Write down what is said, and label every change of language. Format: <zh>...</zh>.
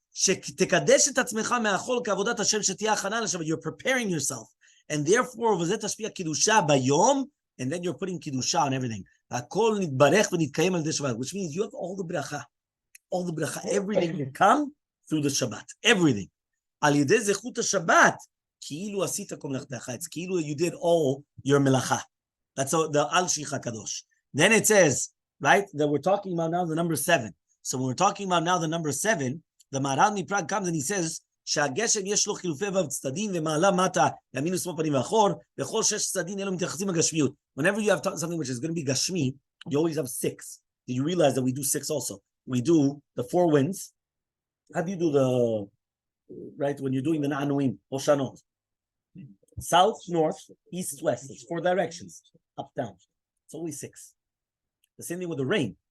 <he>שתקדש את עצמך מהחול כעבודת השם שתהיה הכנה לשבת.</he> <en>You're preparing yourself. And therefore,</en> <he>וזה תשפיע קידושה ביום,</he> <en>and then you're putting קידושה on everything.</en> <he>הכל נתברך ונתקיים על ידי שבת,</he> <en>which means you have all the bracha, everything can come through the Shabbat, everything.</en> <he>על ידי זכות השבת, כאילו עשית כל מלאכתך, it's כאילו</he> <en>you did all your</en> <he>מלאכה.</he> <en>That's the Al-Shich HaKadosh. Then it says, right, that we're talking about now the number 7. So when we're talking about now the number 7, the Maharal Miprag comes and he says,</en> <he>שהגשם יש לו חילופי וו צדדים ומעלה מטה ימין ושמאל פנים ואחור וכל 6 צדדים אלו מתייחסים לגשמיות.</he> <en>Whenever you have something which is going to be gashmi, you always have 6. Did you realize that we do 6 also? We do the 4 winds. How do you do the, right, when you're doing the Na'anuim, Hoshanot? South, north, east, west. It's 4 directions, up, down. It's always 6. The same thing with the rain.</en>